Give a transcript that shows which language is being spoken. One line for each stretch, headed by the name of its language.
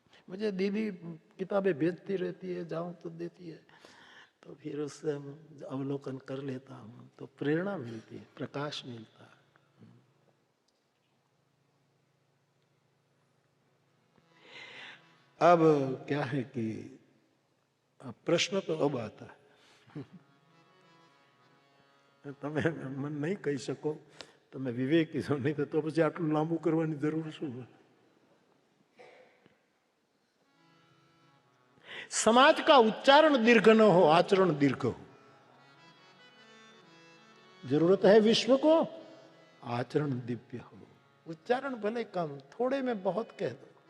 Hindi: मुझे दीदी किताबें भेजती रहती है, जाऊं तो देती है, तो फिर उससे अवलोकन कर लेता हूं, तो प्रेरणा मिलती है, प्रकाश मिलता है। अब क्या है कि प्रश्न तो अब आता है।
Gujarati: તમે મને નહીં કહી શકો, તમે વિવેકી છો, નહીં તો પછી આટલું લાંબુ કરવાની જરૂર શું?
Hindi: समाज का उच्चारण दीर्घ न हो, आचरण दीर्घ हो। जरूरत है विश्व को, आचरण दिव्य हो। उच्चारण भले कम, थोड़े में बहुत कह दो।